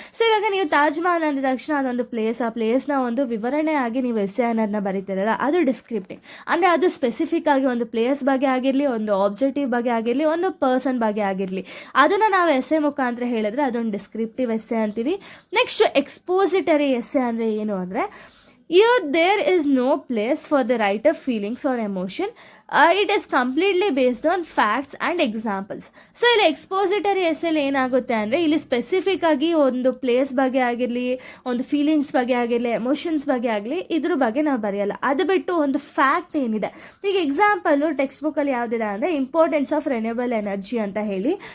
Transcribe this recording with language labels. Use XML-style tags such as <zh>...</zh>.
<kn>So ಇವಾಗ ನೀವು ತಾಜ್ ಮಹಲ್ ಅಂದಿದ ತಕ್ಷಣ ಅದೊಂದು ಪ್ಲೇಸ್, ಆ ಪ್ಲೇಸ್ನ ಒಂದು ವಿವರಣೆ ಆಗಿ ನೀವು ಎಸ್ಸೆ ಅನ್ನೋದನ್ನ ಬರೀತಿರಲ್ಲ, ಅದು ಡಿಸ್ಕ್ರಿಪ್ಟಿವ್. ಅಂದರೆ ಅದು ಸ್ಪೆಸಿಫಿಕ್ ಆಗಿ ಒಂದು ಪ್ಲೇಸ್ ಬಗ್ಗೆ ಆಗಿರಲಿ, ಒಂದು ಆಬ್ಜೆಕ್ಟಿವ್ ಬಗ್ಗೆ ಆಗಿರಲಿ, ಒಂದು ಪರ್ಸನ್ ಬಗ್ಗೆ ಆಗಿರಲಿ, ಅದನ್ನು ನಾವು ಎಸ್ಸೆ ಮುಖಾಂತರ ಹೇಳಿದ್ರೆ ಅದೊಂದು ಡಿಸ್ಕ್ರಿಪ್ಟಿವ್ ಎಸ್ಸೆ ಅಂತೀವಿ. ನೆಕ್ಸ್ಟ್ ಎಕ್ಸ್ಪೋಸಿಟರಿ ಎಸ್ಸೆ ಅಂದರೆ ಏನು ಅಂದರೆ,</kn> <en>here there is no place for the writer feelings or emotion. It is completely based on facts and examples.</en> <kn>So ಇಲ್ಲಿ ಎಕ್ಸ್ಪೋಸಿಟರಿ ಎಸ್ಸೆಲಿ ಏನಾಗುತ್ತೆ ಅಂದರೆ ಇಲ್ಲಿ ಸ್ಪೆಸಿಫಿಕ್ ಆಗಿ ಒಂದು ಪ್ಲೇಸ್ ಬಗ್ಗೆ ಆಗಿರಲಿ, ಒಂದು ಫೀಲಿಂಗ್ಸ್ ಬಗ್ಗೆ ಆಗಿರಲಿ, ಎಮೋಷನ್ಸ್ ಬಗ್ಗೆ ಆಗಲಿ ಇದ್ರ ಬಗ್ಗೆ ನಾವು ಬರೆಯಲ್ಲ. ಅದು ಬಿಟ್ಟು ಒಂದು ಫ್ಯಾಕ್ಟ್ ಏನಿದೆ, ಈಗ ಎಕ್ಸಾಂಪಲು ಟೆಕ್ಸ್ಟ್ ಬುಕ್ಕಲ್ಲಿ ಯಾವುದಿದೆ ಅಂದರೆ ಇಂಪಾರ್ಟೆನ್ಸ್ ಆಫ್ ರಿನ್ಯೂವಬಲ್ ಎನರ್ಜಿ ಅಂತ ಹೇಳಿ.</kn>